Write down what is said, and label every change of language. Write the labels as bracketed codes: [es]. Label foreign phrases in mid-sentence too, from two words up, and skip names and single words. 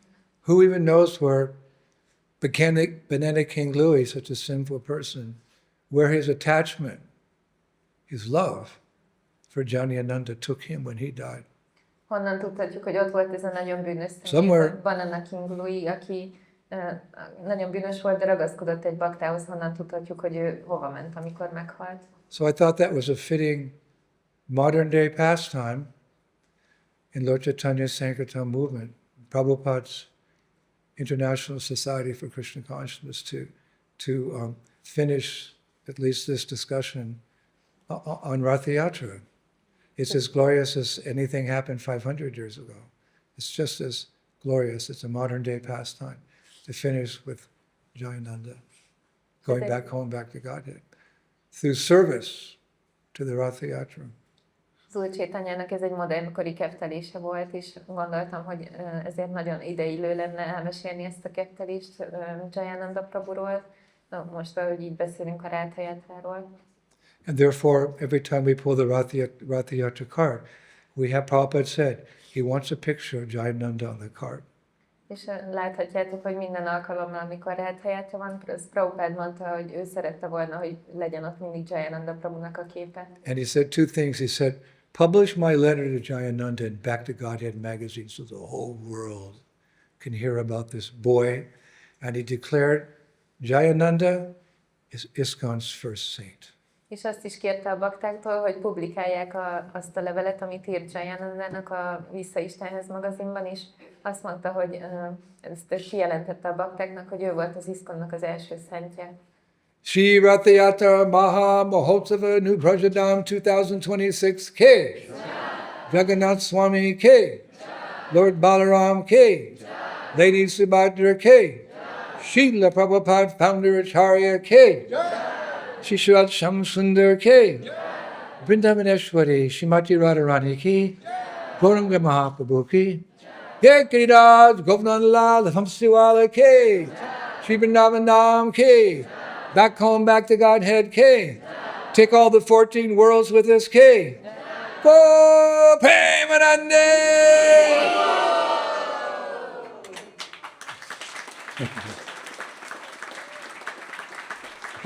[en] Who even knows where Banana King Louis, such a sinful person, where his attachment, his love for Jnanayananda took him when he died. [hu] Honnan tudhatjuk, hogy ott volt ez a nagyon bűnös [en] Somewhere. Banana King Louis, [hu] aki nagyon bűnös volt, de ragaszkodott egy baktához, honnan tudhatjuk, hogy ő hova ment, amikor meghalt. [en] So I thought that was a fitting modern day pastime in Lord Chaitanya's Sankirtan movement, Prabhupada's International Society for Krishna Consciousness, to finish at least this discussion on Ratha Yatra. It's as glorious as anything happened 500 years ago. It's just as glorious. It's a modern day pastime to finish with Jayananda, going back home, back to Godhead, through service to the Ratha Yatra. [hu] Az Úr Csétanyának ez egy modernkori keftelése volt, és gondoltam, hogy ezért nagyon ideillő lenne elmesélni ezt a keftelést Jayananda Prabhuról, most, ahogy így beszélünk a Ratha Yatráról. [en] And therefore, every time we pull the Ratha Yatra cart, we have Prabhupada said, he wants a picture of Jayananda on the cart. [hu] És láthatjátok, hogy minden alkalommal, amikor Ratha Yatra van, Prabhupada mondta, hogy ő szerette volna, hogy legyen ott mindig Jayananda Prabhunak a képe. [en] And he said two things. He said, publish my letter to Jayananda in Back to Godhead magazine so the whole world can hear about this boy. And he declared, Jayananda is ISKCON's first saint. [hu] És azt is kérte a baktáktól, hogy publikálják azt a levelet, amit írt Jayanandának a Vissza Istenhez magazinban, és azt mondta, hogy ezt kijelentette a baktáknak, hogy ő volt az ISKCON-nak az első szentje. [en] Shri Ratha Yatra Maha Mahotsava New Vrajadam 2026 K. Jagannath Swami K. Lord Balaram K. Lady Subhadra K. Srila Prabhupada Founder Acharya K. Shishrat Shamsundar K. Vrindavaneshwari Shrimati Radharani Ki. Gauranga Mahaprabhu Ki. Jai Giriraj Govnandalal Hamsiwala K. Shri Vrindavan Dham K. Back home, back to Godhead K. Take all the 14 worlds with us K. Go Premanande! Oh.